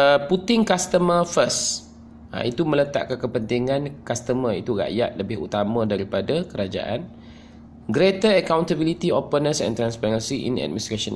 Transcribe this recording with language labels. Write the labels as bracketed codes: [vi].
[en] Putting customer first. [ms] Itu meletakkan kepentingan customer, itu rakyat lebih utama daripada kerajaan. [en] Greater accountability, openness and transparency in administration.